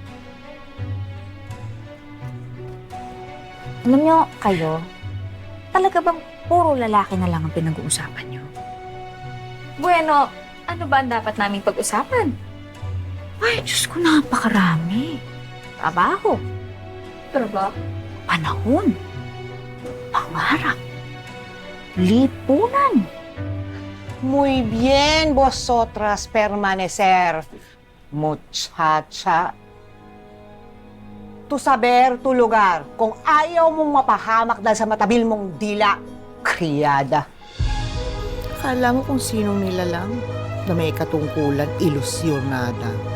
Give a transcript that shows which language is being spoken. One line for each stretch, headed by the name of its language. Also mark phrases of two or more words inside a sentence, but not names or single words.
Filipino: Alam niyo, kayo, talaga bang puro lalaki na lang ang pinag-uusapan niyo? Bueno, ano ba ang dapat naming pag-usapan? Ay, Diyos ko, napakarami. Trabaho. Panahon. Pangarap. Lipunan.
Spanish: Muy bien, vosotras permanecer. Muchacha. Tu saber, tu lugar.
Filipino: Kung ayaw mong mapahamak dahil sa matabil mong dila, kriyada. Akala mo kung sinong nilalang na may katungkulan, ilusyonada.